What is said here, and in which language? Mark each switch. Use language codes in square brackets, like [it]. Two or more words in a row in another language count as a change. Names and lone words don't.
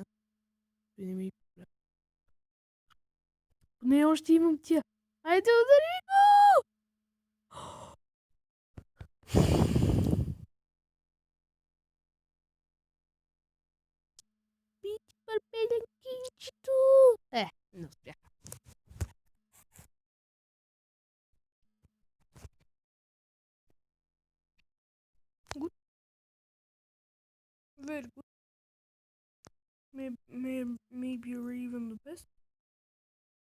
[bg] Не ми... Не, още имам тия. Айде, удари го! Бити пърпелен кинчето! Не успях. [en] Good. Very good. Maybe you're even the best.